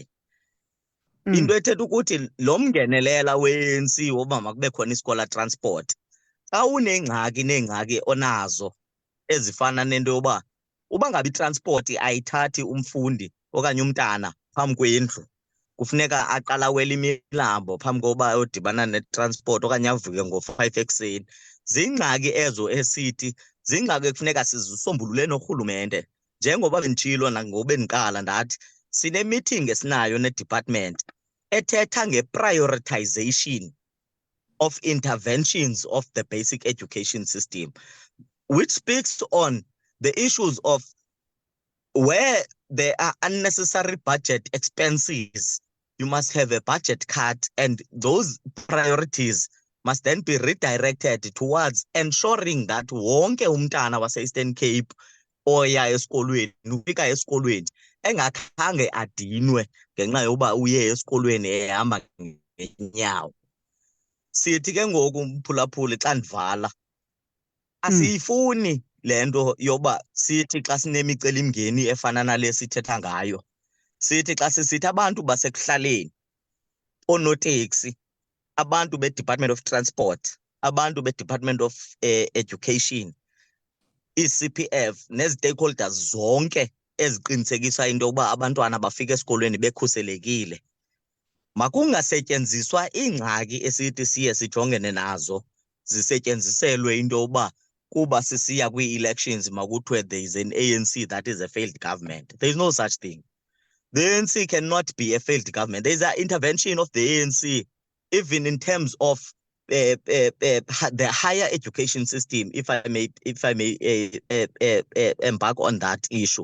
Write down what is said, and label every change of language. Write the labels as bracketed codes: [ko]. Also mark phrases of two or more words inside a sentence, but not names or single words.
[xh] Into ethetha ukuthi lo mngenelela we-ANC woba makube khona iskola transport, xa neengxaki onazo ezifana nento yoba uba ngabe itransport ayithathi umfundi okanye umntana phambi kwendlu, kufuneka aqala awele imilambo phambi koba ayodibana netransport okanye avuke ngo-5 ekuseni. Ziingxaki ezo esithi ziingxaki ekufuneka sizisombulule norhulumente. Njengoba benditshilo nangoba bendiqala ndathi sine-meeting esinayo ne-department ethetha nge-prioritization [en] of interventions of the basic education system, which speaks on the issues of where there are unnecessary budget expenses. You must have a budget cut, and those priorities must then be redirected towards ensuring that [xh] wonke umntana wase-Eastern Cape oya esikolweni ufika esikolweni engakhange adinwe ngenxa yoba uye esikolweni ehamba ngeenyawo. Sithi ke ngoku mphulaphuli xa ndivala asiyifuni le nto yoba sithi xa sinemicelimngeni efana nale sithetha ngayo, sithi xa sisithi abantu basekuhlaleni, oonoteksi, abantu be-Department of Transport, abantu be-Department of Education, i-CPF nezi-stakeholders zonke eziqinisekisa into yokuba abantwana bafika esikolweni bekhuselekile. Makungasetyenziswa iingxaki esithi siye sijongene nazo zisetyenziselwe into yokuba kuba sisiya kwii-elections makuthiwe [en] there is an ANC that is a failed government. There is no such thing. The ANC cannot be a failed government. There is an intervention of the ANC even in terms of the higher education system, if I may embark on that issue.